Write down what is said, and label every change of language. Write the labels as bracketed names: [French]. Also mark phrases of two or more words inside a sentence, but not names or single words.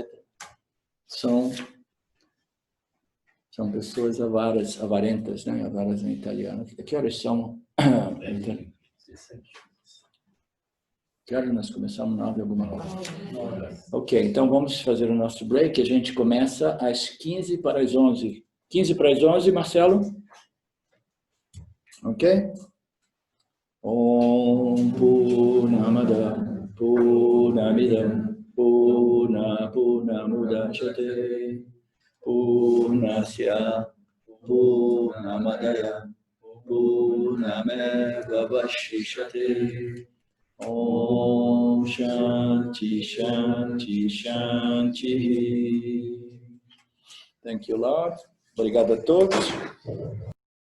[Portuguese] São pessoas avaras, avarentas, né? Avaras em italiano. Que horas são? Que horas nós começamos? 9 alguma coisa. Ok, então vamos fazer o nosso break. A gente começa às 15 para as 11. 15 para as 11, Marcelo? Ok? [Sanskrit] ॐ पूर्णमदः पूर्णमिदं पूर्णमुदच्यते पूर्णस्य पूर्णमादाय पूर्णमेव अवशिष्यते. ॐ शान्तिः शान्तिः शान्तिः. [English] Thank you, Lord. [Portuguese] Obrigado a todos.